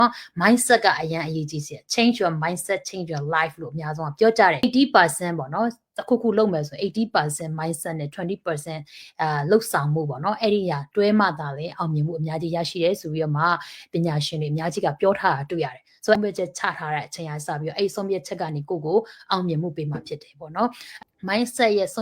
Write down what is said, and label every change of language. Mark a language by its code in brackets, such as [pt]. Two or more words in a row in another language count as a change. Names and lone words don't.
[my] mindset ကအရင်အရေးကြီးစီ [en] change your mindset change your life [my] လို့အများဆုံးပြောကြတယ်80%ပေါ့နော်အခုလုပ်မယ်ဆို80% mindset နဲ့20%လှုပ်ဆောင်မှုပေါ့နော်အဲ့ဒီဟာတွဲမှသာလေအောင်မြင်မှုအများကြီးရရှိတယ်ဆိုပြီးတော့မှ ပညာရှင်တွေအများကြီးကပြောထားတာတွေ့ရတယ်ဆိုတော့ချက်ချထားတဲ့အချိန်အားစပြီးတော့အဲ့ဆုံးဖြတ်ချက်ကနေကိုအောင်မြင်မှုပေးမှဖြစ်တယ်ပေါ့နော် mindset ရဲ့ဆုံး